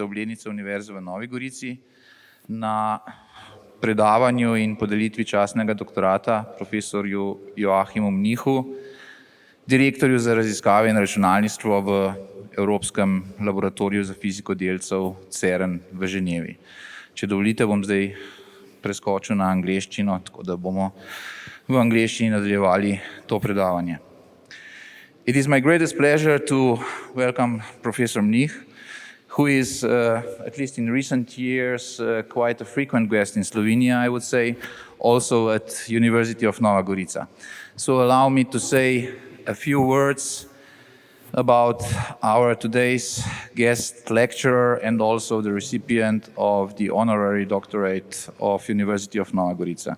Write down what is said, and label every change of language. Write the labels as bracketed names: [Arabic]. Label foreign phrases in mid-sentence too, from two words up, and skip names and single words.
[Slovenian] obletnice Univerze v Novi Gorici, na predavanju in podelitvi častnega doktorata profesorju Joachimu Mnichu, direktorju za raziskave in računalništvo v Evropskem laboratoriju za fiziko delcev Cern v Ženevi. Če dovolite, bom zdaj preskočil na angleščino, tako da bomo v angleščini nadaljevali to predavanje. [English] It is my greatest pleasure to welcome Professor Mnich, who is, at least in recent years, quite a frequent guest in Slovenia, I would say, also at University of Nova Gorica. So allow me to say a few words about our today's guest lecturer and also the recipient of the honorary doctorate of University of Nova Gorica.